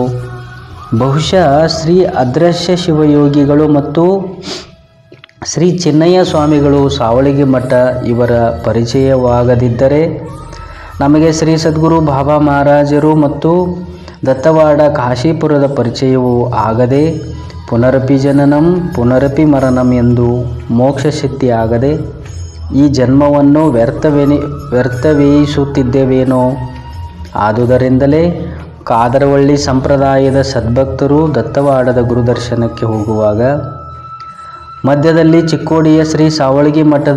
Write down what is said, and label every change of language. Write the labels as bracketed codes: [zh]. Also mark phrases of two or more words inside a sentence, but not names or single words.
[kn] ಬಹುಶಃ ಶ್ರೀ ಅದೃಶ್ಯ ಶಿವಯೋಗಿಗಳು ಮತ್ತು ಶ್ರೀ ಚಿನ್ನಯ್ಯ ಸ್ವಾಮಿಗಳು ಸಾವಳಗಿ ಮಠ ಇವರ ಪರಿಚಯವಾಗದಿದ್ದರೆ ನಮಗೆ ಶ್ರೀ ಸದ್ಗುರು ಬಾಬಾ ಮಹಾರಾಜರು ಮತ್ತು ದತ್ತವಾಡ ಕಾಶೀಪುರದ ಪರಿಚಯವೂ ಆಗದೆ [sa] ಪುನರಪಿ ಜನನಂ ಪುನರಪಿ ಮರಣಂ [kn] ಎಂದು ಮೋಕ್ಷ ಸಿದ್ಧಿ ಆಗದೆ ಈ ಜನ್ಮವನ್ನು ವ್ಯರ್ಥವೇಯಿಸುತ್ತಿದ್ದೇವೇನೋ. ಆದುದರಿಂದಲೇ ಕಾದರವಳ್ಳಿ ಸಂಪ್ರದಾಯದ ಸದ್ಭಕ್ತರು ದತ್ತವಾಡದ ಗುರುದರ್ಶನಕ್ಕೆ ಹೋಗುವಾಗ ಮಧ್ಯದಲ್ಲಿ ಚಿಕ್ಕೋಡಿಯ ಶ್ರೀ ಸಾವಳಗಿ ಮಠದ